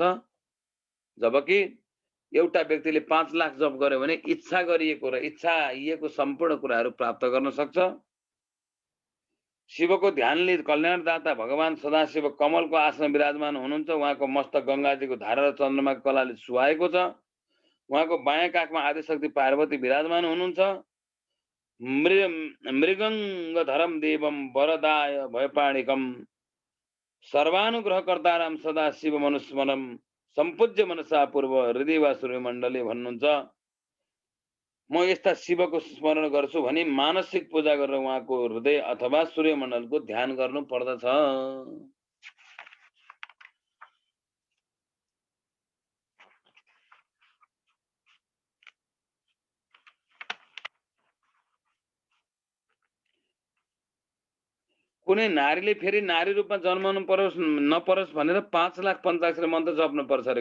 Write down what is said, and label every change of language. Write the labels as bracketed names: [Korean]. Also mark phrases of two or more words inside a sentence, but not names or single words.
[Nepali] जबकि एउटा व्यक्तिले 5 लाख जप गर्यो भने इच्छा गरिएको र इच्छाइएको सम्पूर्ण कुराहरू प्राप्त गर्न सक्छ। शिवको ध्यानले कल्याणदाता भगवान सदाशिव कमलको आसन विराजमान हुनुहुन्छ। उहाँको मस्तक गंगाजीको धारा र चन्द्रमाको कलाले सुहाएको छ। उहाँको बायाँ काखमा आदिशक्ति पार्वती विराजमान हुनुहुन्छ। [Sanskrit] मृगङ्गधरम देवम वरदाय भयपाणिकम सर्वानुग्रहकर्ताराम सदा शिव मनुस्मरम सम्पूज्य मनसा पूर्व हृदय वा सूर्यमण्डली भन्नुहुन्छ। [Nepali] म यस्ता शिवको स्मरण गर्छु भनी मानसिक पूजा गरेर उहाँको हृदय अथवा सूर्यमण्डलको ध्यान गर्नु पर्दछ। कुनै नारीले फेरि नारी रूपमा जन्मनु परोस् नपरोस् भनेर 5 लाख पञ्चाक्षर मन्त्र जप्नु पर्छ अरे।